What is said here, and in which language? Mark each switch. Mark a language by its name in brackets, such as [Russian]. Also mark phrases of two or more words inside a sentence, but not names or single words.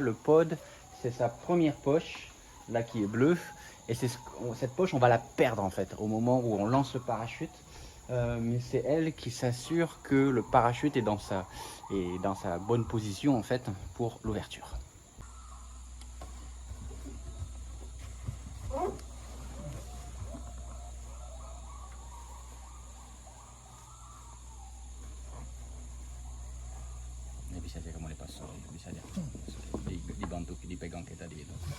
[French] Le pod, c'est sa première poche, là qui est bleue. Et cette poche, on va la perdre en fait au moment où on lance le parachute. Mais c'est elle qui s'assure que le parachute est dans sa bonne position en fait pour l'ouverture. [Indonesian] Bisa saja kamu lepas, bisa aja dibantu dipegang kayak tadi itu.